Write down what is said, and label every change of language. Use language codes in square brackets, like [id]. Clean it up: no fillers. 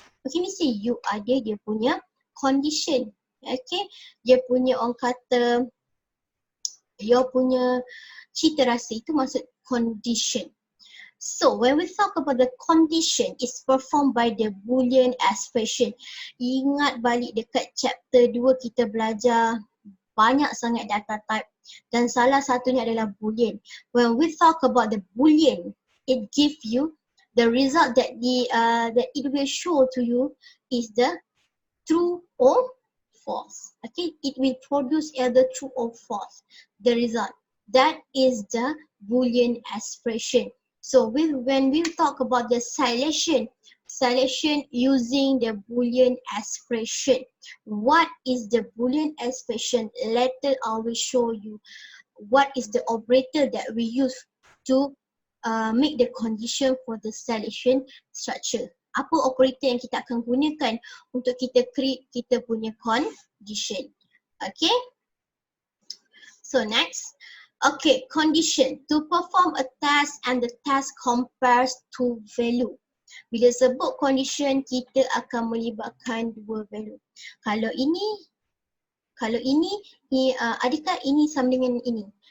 [ms] Okay, mesti you ada dia punya condition. Okay, dia punya orang kata, dia punya cita rasa, itu maksud condition. [en] So when we talk about the condition, it's performed by the Boolean expression. [ms] Ingat balik dekat chapter 2 kita belajar banyak sangat data type dan salah satunya adalah Boolean. [en] When we talk about the Boolean, it gives you the result that it will show to you is the true or false. Okay, it will produce either true or false. The result, that is the Boolean expression. So when we talk about the selection using the Boolean expression. What is the Boolean expression? Later I will show you what is the operator that we use to make the condition for the selection structure. [ms] Apa operator yang kita akan gunakan untuk kita create kita punya condition. [en] Okay. So next. Okay, condition. To perform a task and the task compares to value. [ms] Bila sebut condition, kita akan melibatkan dua value. Kalau ini, adakah ini sama dengan ini?